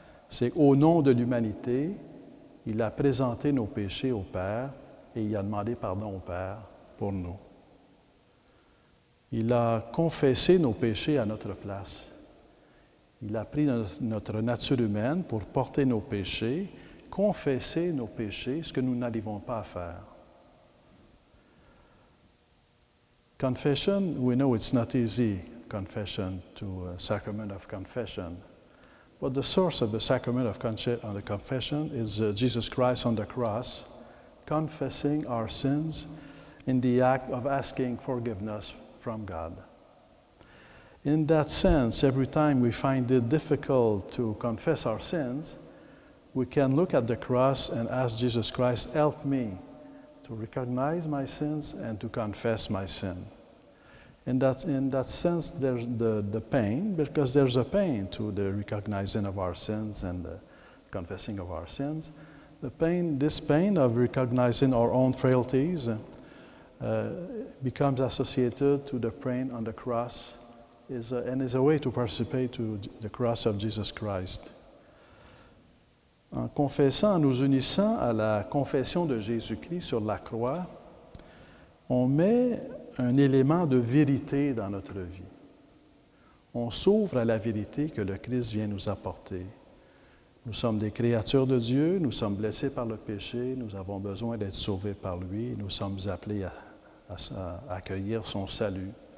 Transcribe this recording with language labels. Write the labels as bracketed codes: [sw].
[fr] C'est au nom de l'humanité, il a présenté nos péchés au Père et il a demandé pardon au Père pour nous. Il a confessé nos péchés à notre place. Il a pris notre nature humaine pour porter nos péchés, confesser nos péchés, ce que nous n'arrivons pas à faire. [en] Confession, we know it's not easy, confession to a sacrament of confession. But the source of the sacrament of the confession is Jesus Christ on the cross, confessing our sins in the act of asking forgiveness from God. In that sense, every time we find it difficult to confess our sins, we can look at the cross and ask Jesus Christ, help me to recognize my sins and to confess my sin. In that sense, there's the pain, because there's a pain to the recognizing of our sins and the confessing of our sins. This pain of recognizing our own frailties becomes associated to the pain on the cross, and is a way to participate to the cross of Jesus Christ. [fr] En confessant, en nous unissant à la confession de Jésus-Christ sur la croix, on met un élément de vérité dans notre vie. On s'ouvre à la vérité que le Christ vient nous apporter. Nous sommes des créatures de Dieu, nous sommes blessés par le péché, nous avons besoin d'être sauvés par lui, nous sommes appelés à accueillir son salut.